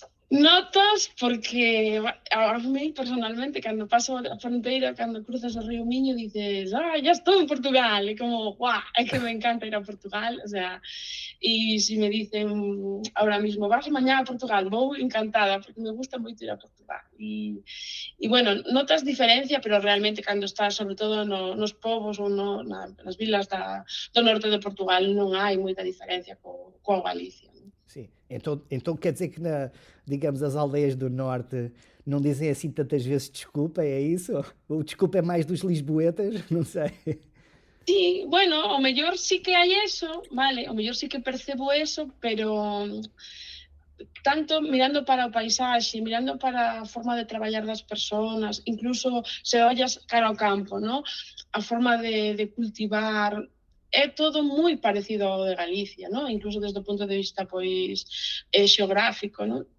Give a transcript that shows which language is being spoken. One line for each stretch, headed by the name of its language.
Galician: Notas porque a mí personalmente cando paso a fronteira, cando cruzas o río Miño dices, ya estou en Portugal, e como, guau, é que me encanta ir a Portugal, o sea, e se me dicen ahora mismo, vas mañá a Portugal, vou encantada, porque me gusta moito ir a Portugal, e bueno, notas diferencia, pero realmente cando estás sobre todo nos povos ou nas vilas do norte de Portugal non hai moita diferencia coa Galicia.
Portuguese: Sim, então quer dizer que, digamos, as aldeias do norte não dizem assim tantas vezes desculpa, é isso? O desculpa é mais dos lisboetas? Não sei.
Galician: Sí, bueno, ao mellor sí que hai eso, vale, ao mellor sí que percebo eso, pero tanto mirando para o paisaxe, mirando para a forma de traballar das persoas, incluso se ollas cara ao campo, ¿no? A forma de cultivar, é todo moi parecido ao de Galicia, ¿no? Incluso desde o punto de vista pois xeográfico, ¿no?